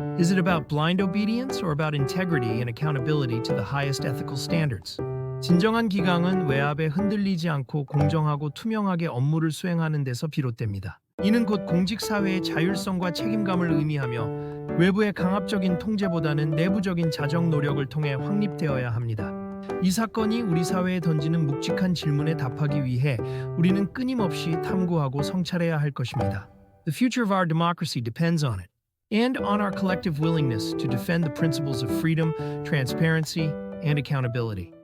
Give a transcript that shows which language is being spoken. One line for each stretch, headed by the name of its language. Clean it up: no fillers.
English: Is it about blind obedience or about integrity and accountability to the highest ethical standards?
Korean: 진정한 기강은 외압에 흔들리지 않고 공정하고 투명하게 업무를 수행하는 데서 비롯됩니다. 이는 곧 공직사회의 자율성과 책임감을 의미하며 외부의 강압적인 통제보다는 내부적인 자정 노력을 통해 확립되어야 합니다. 이 사건이 우리 사회에 던지는 묵직한 질문에 답하기 위해 우리는 끊임없이 탐구하고 성찰해야 할 것입니다.
English: The future of our democracy depends on it, and on our collective willingness to defend the principles of freedom, transparency, and accountability.